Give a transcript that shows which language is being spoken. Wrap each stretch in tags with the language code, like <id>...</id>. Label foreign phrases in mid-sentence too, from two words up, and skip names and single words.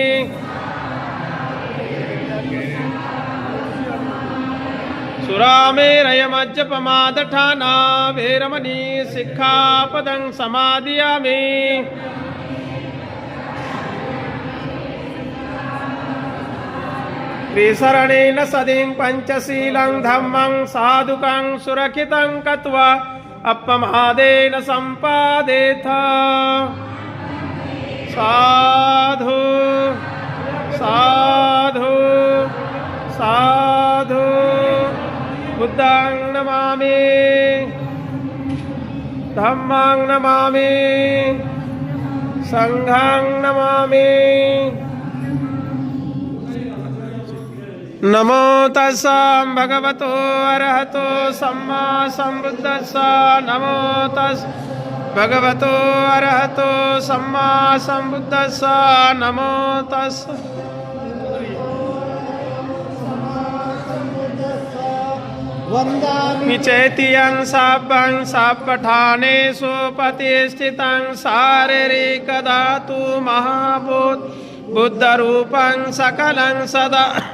<pi>सुरामेरयमज्जपमादठाना वेरमणि सिक्खापदं समादियामि। त्रिशरणेन सदिं पंचशीलं धम्मं साधुकं सुरक्षितं कृत्वा अपमादेन संपादेथ। साधु साधु साधु। बुद्धं नमामि धम्मं नमामि संघं नमामि। नमो तस्स भगवतो अरहतो सम्मा संबुद्धस्स। नमो तस्स भगवतो अरहतो सम्मा संबुद्धस्स। नमो तस्स। वन्दामि चैत्यं सापं सापठानेषु प्रतिष्ठितं शारीरिकधातु महाभूत बुद्धरूपं सकलं सदा</pi>